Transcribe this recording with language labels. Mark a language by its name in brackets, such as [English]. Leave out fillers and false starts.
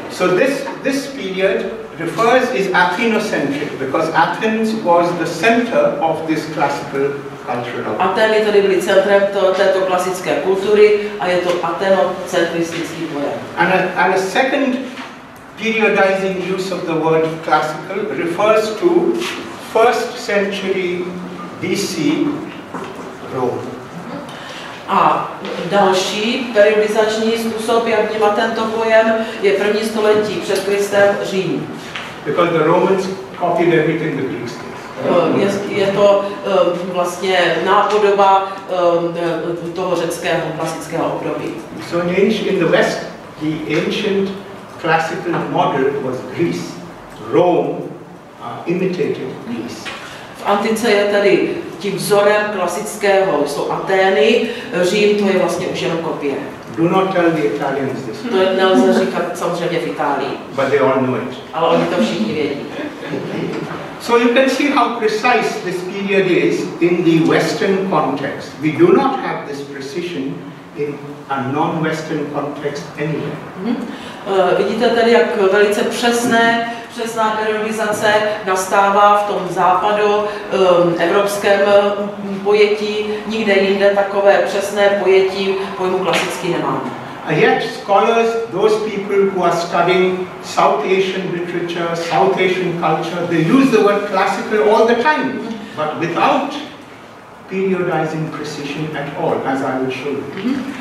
[English] So this period is Athenocentric because Athens was the center of this classical cultural. [Czech] Atény tedy byly centrem této klasické kultury a je to atenocentristický pojem. [English] And a second periodizing use of the word classical refers to 1st century BC Rome. [Czech] A další periodizační způsob, jak vnímat tento pojem, je první století před Kristem Řím. [English] Because the Romans copied everything the Greeks did. [Czech] Je to vlastně nápodoba toho řeckého klasického období. [English] So in the West, the ancient classical model was Greece. Rome imitated Greece. [Czech] V antice je tedy tím vzorem klasického, jsou Atény, Řím to je vlastně už jenom kopie. [English] Do not tell the Italians this. [Czech] To nelze říkat samozřejmě v Itálii. [English] But they all know it. [Czech] Ale oni to všichni vědí. [English] So you can see how precise this period is in the Western context. We do not have this precision in a non-Western context anywhere. [Czech] Vidíte tedy, jak velice přesná periodizace nastává v tom západu evropském pojetí. Nikde jinde takové přesné pojetí pojmu klasický nemáme. [English] And yet scholars, those people who are studying South Asian literature, South Asian culture, they use the word classical all the time, but without periodizing precision at all, as I will show you.